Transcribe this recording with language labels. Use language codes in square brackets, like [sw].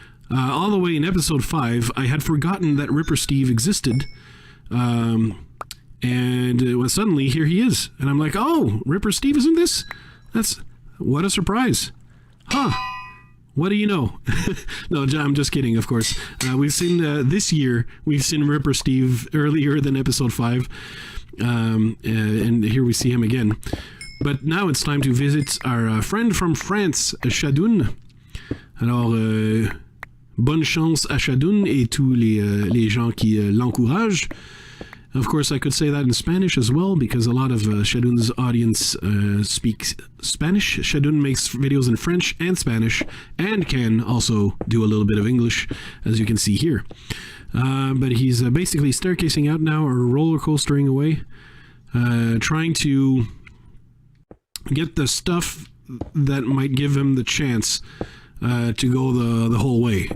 [en] All the way in episode 5, I had forgotten that Ripper Steve existed, and it was suddenly, here he is, and I'm like, oh, Ripper Steve is in this? What a surprise. Huh. What do you know? No, I'm just kidding, of course. We've seen, this year, we've seen Ripper Steve earlier than episode 5. And here we see him again. But now it's time to visit our friend from France, Shadoun. [fr] Alors, bonne chance à Shadoun et tous les gens qui l'encouragent. [en] Of course, I could say that in Spanish as well, because a lot of Shadoun's audience speaks Spanish. Shadoun makes videos in French and Spanish, and can also do a little bit of English, as you can see here. But he's basically staircasing out now, or roller coastering away, trying to get the stuff that might give him the chance to go the whole way.